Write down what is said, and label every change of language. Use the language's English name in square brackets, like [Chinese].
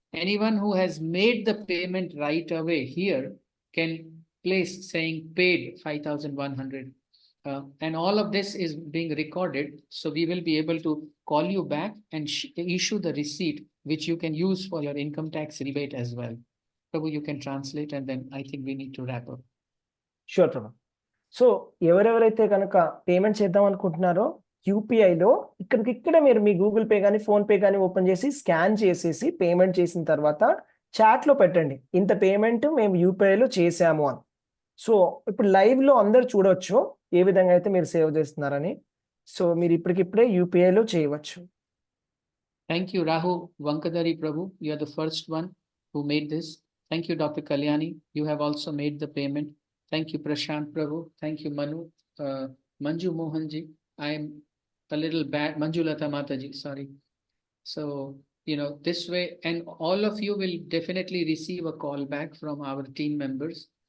[English] Anyone who has made the payment right away here can place saying paid 5,100. And all of this is being recorded, so we will be able to call you back and issue the receipt, which you can use for your income tax rebate as well. Prabhu, you can translate, and then I think we need to wrap up. Sure Prabha. [Telugu] So ఎవరెవరైతే కనుక payment చేద్దాం అనుకుంటున్నారో యూపీఐలో ఇక్కడికిక్కడే మీరు మీ Google pay కానీ phone pay కానీ open చేసి scan చేసేసి పేమెంట్ చేసిన తర్వాత చాట్లో పెట్టండి, ఇంత పేమెంట్ మేము యూపీఐలో చేసాము అని. సో ఇప్పుడు లైవ్ లో అందరు చూడవచ్చు ఏ విధంగా అయితే మీరు సేవ్ చేస్తున్నారని. సో మీరు ఇప్పటికిప్పుడే యూపీఐలో చేయవచ్చు. [English] Thank you, Rahu Vankadari Prabhu. You are the first one who made this. Thank you, Dr. Kalyani. You have also made the payment. Thank you, Prashant Prabhu. Thank you, Manu. Manju Mohanji. I am a little bad. Manjulata Mataji, sorry. So, this way, and all of you will definitely receive a call back from our team members.